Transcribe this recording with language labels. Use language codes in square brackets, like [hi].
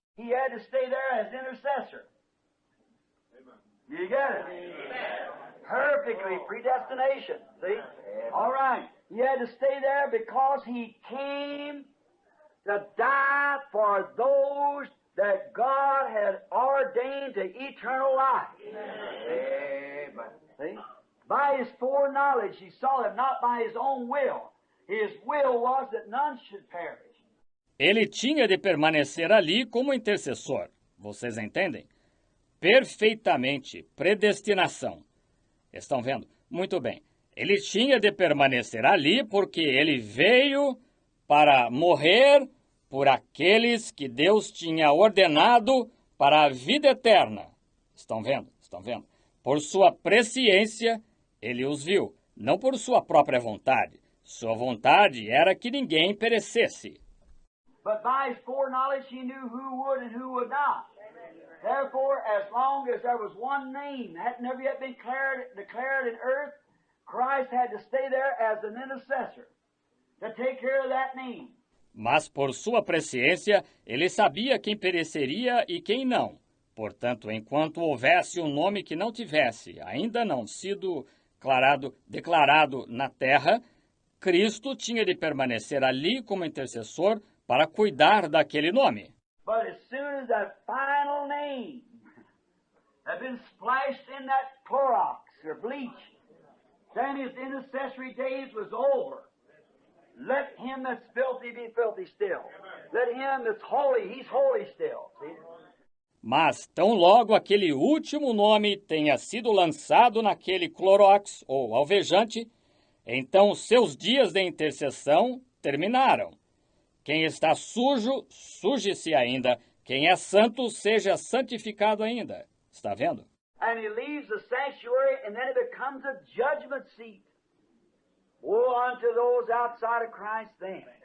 [en] he had to stay there as intercessor. You get it? Perfectly predestination. See? All right. He had to stay there because he came to die for those that God had ordained to eternal life. Amen. See? By his foreknowledge, he saw that not by his own will. His will was that none should perish. [pt] Ele tinha de permanecer ali como intercessor. Vocês entendem? Perfeitamente. Predestinação. Estão vendo? Muito bem. Ele tinha de permanecer ali porque ele veio para morrer por aqueles que Deus tinha ordenado para a vida eterna. Estão vendo? Estão vendo? Por sua presciência, ele os viu, não por sua própria vontade. Sua vontade era que ninguém perecesse. [en] But by his foreknowledge, he knew who would and who would not. Therefore, as long as there was one name that had never yet been declared in earth, Christ had to stay there as an intercessor to take care of that name. [pt] Mas por sua presciência, ele sabia quem pereceria e quem não. Portanto, enquanto houvesse um nome que não tivesse ainda não sido declarado na terra, Cristo tinha de permanecer ali como intercessor para cuidar daquele nome. [en] But as soon as that final name had been splashed in that Clorox or bleach, then his intercessory days was over. Let him that's filthy be filthy still. Let him that's holy, he's holy still. See? [pt] Mas, tão logo aquele último nome tenha sido lançado naquele Clorox ou alvejante, então seus dias de intercessão terminaram. Quem está sujo, suje-se ainda. Quem é santo, seja santificado ainda. Está vendo? [en] And he leaves the sanctuary and then it becomes a judgment seat. Woe unto those outside of Christ then.